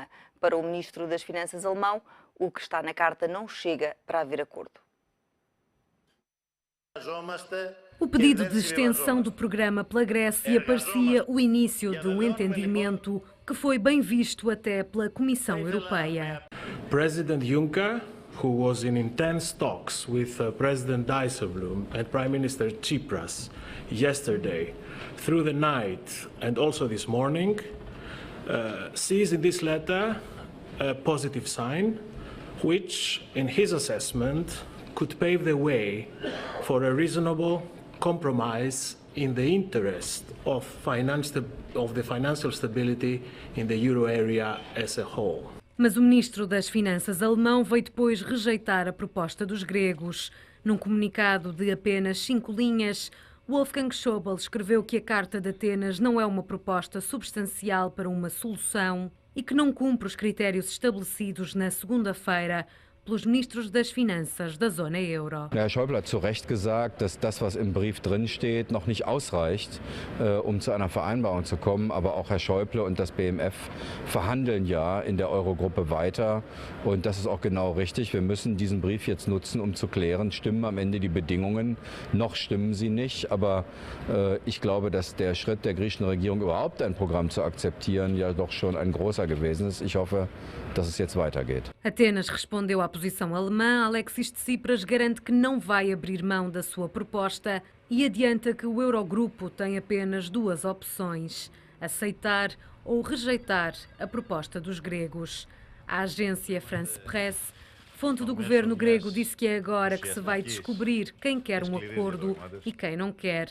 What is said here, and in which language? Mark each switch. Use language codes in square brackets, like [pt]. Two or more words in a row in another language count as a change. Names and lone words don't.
[pt] Para o ministro das Finanças alemão, o que está na carta não chega para haver acordo. O pedido de extensão do programa pela Grécia parecia o início de um entendimento que foi bem visto até pela Comissão Europeia. [en] President Juncker, who was in intense talks with President Dijsselbloem and Prime Minister Tsipras yesterday, through the night and also this morning, sees in this letter a positive sign, which, in his assessment, could pave the way for a reasonable compromise in the interest of the financial stability in the euro area as a whole. [pt] Mas o ministro das Finanças alemão veio depois rejeitar a proposta dos gregos. Num comunicado de apenas 5 linhas, Wolfgang Schäuble escreveu que a Carta de Atenas não é uma proposta substancial para uma solução e que não cumpre os critérios estabelecidos na segunda-feira pelos ministros das Finanças da zona euro. [de] Herr Schäuble hat zu Recht gesagt, dass das, was im Brief drinsteht, noch nicht ausreicht, zu einer Vereinbarung zu kommen. Aber auch Herr Schäuble und das BMF verhandeln ja in der Eurogruppe weiter. Und das ist auch genau richtig. Wir müssen diesen Brief jetzt nutzen, um zu klären, stimmen am Ende die Bedingungen. Noch stimmen sie nicht. Aber ich glaube, dass der Schritt der griechischen Regierung, überhaupt ein Programm zu akzeptieren, ja doch schon ein großer gewesen ist. Ich hoffe, dass es jetzt weitergeht. [pt] Atenas respondeu à posição alemã. Alexis Tsipras garante que não vai abrir mão da sua proposta e adianta que o Eurogrupo tem apenas 2 opções: aceitar ou rejeitar a proposta dos gregos. A agência France Presse, fonte do governo grego, disse que é agora que se vai descobrir quem quer um acordo e quem não quer.